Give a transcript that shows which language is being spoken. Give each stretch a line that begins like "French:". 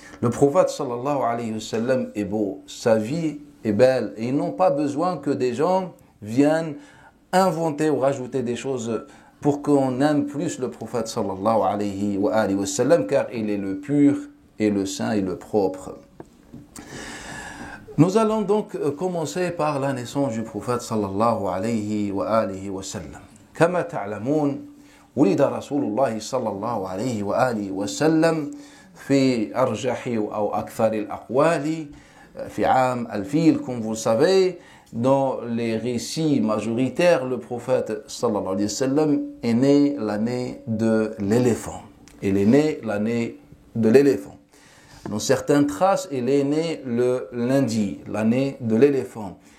French: Le prophète sallallahu alayhi wa sallam est beau, sa vie est belle et ils n'ont pas besoin que des gens viennent inventer ou rajouter des choses pour qu'on aime plus le prophète sallallahu alayhi wa sallam car il est le pur et le saint et le propre. Nous allons donc commencer par la naissance du prophète sallallahu alayhi wa sallam.
Arabic: Kama ta'lamoun, ولد رسول الله صلى الله عليه وآله وسلم في أرجح أو أكثر الأقوال في عام الفيل.
French: Comme vous le savez, dans les récits majoritaires, le prophète sallallahu alayhi wa sallam est né l'année de l'éléphant. Il est né l'année de l'éléphant. Dans certaines traces, il est né le lundi, l'année de l'éléphant.